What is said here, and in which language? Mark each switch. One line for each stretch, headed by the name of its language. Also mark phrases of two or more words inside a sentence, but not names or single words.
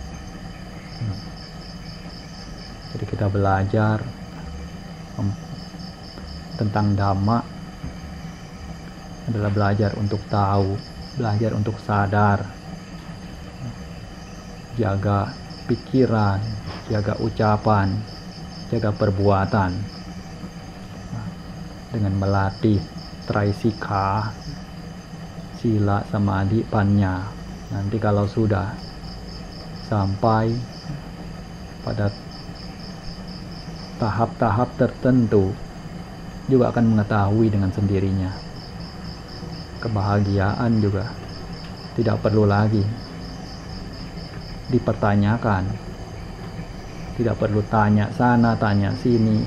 Indonesian: Jadi kita belajar tentang dhamma adalah belajar untuk tahu, belajar untuk sadar, jaga pikiran, jaga ucapan, jaga perbuatan, dengan melatih
Pali: traisika, sila, samadhi, panya.
Indonesian: Nanti kalau sudah sampai pada tahap-tahap tertentu, juga akan mengetahui dengan sendirinya. Kebahagiaan juga tidak perlu lagi dipertanyakan, tidak perlu tanya sana, tanya sini.